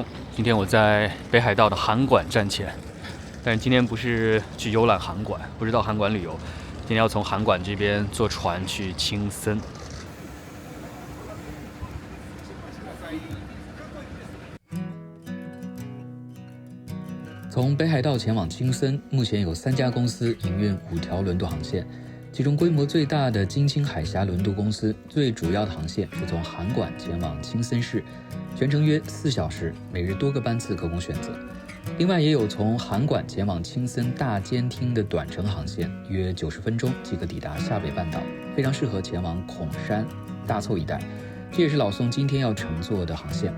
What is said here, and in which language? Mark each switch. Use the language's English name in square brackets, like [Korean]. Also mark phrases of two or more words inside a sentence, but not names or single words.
[Chinese] 今天我在北海道的函馆站前，但是今天不是去游览函馆，不是到函馆旅游，今天要从函馆这邊坐船去青森。从北海道前往青森，目前有3家公司营運5 條輪渡航線，其中規模最大的津輕海峽輪渡公司，最主要的航線是從函館前往青森市，全程約4小時，每日多個班次可供選擇。另外也有從函館前往青森大間町的短程航線，約90分鐘即可抵達下北半島，非常適合前往孔山、大湊一帶，這也是老宋今天要乘坐的航線。